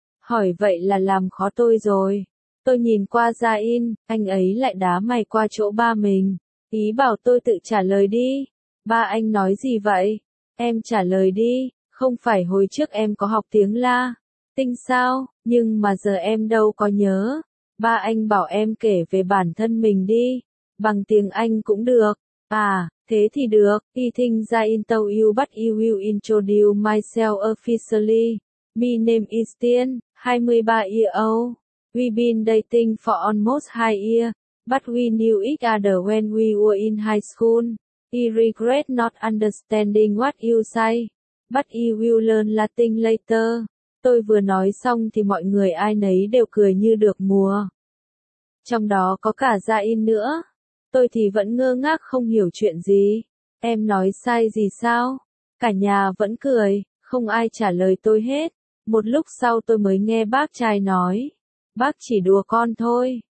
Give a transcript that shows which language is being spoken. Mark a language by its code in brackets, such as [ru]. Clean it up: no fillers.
[vi] Hỏi vậy là làm khó tôi rồi. Tôi nhìn qua Zain, anh ấy lại đá mày qua chỗ ba mình. Ý bảo tôi tự trả lời đi. Ba anh nói gì vậy? Em trả lời đi, không phải hồi trước em có học tiếng La Tinh sao? Nhưng mà giờ em đâu có nhớ. Ba anh bảo em kể về bản thân mình đi. Bằng tiếng Anh cũng được. À, thế thì được. [en] I think that in tow you but I will introduce myself officially. My name is Tien, 23 years old. We've been dating for almost 2 years. But we knew each other when we were in high school. I regret not understanding what you say. But I will learn Latin later. [vi] Tôi vừa nói xong thì mọi người ai nấy đều cười như được mùa. Trong đó có cả Zain nữa. Tôi thì vẫn ngơ ngác không hiểu chuyện gì. Em nói sai gì sao? Cả nhà vẫn cười, không ai trả lời tôi hết. Một lúc sau tôi mới nghe bác trai nói. Bác chỉ đùa con thôi.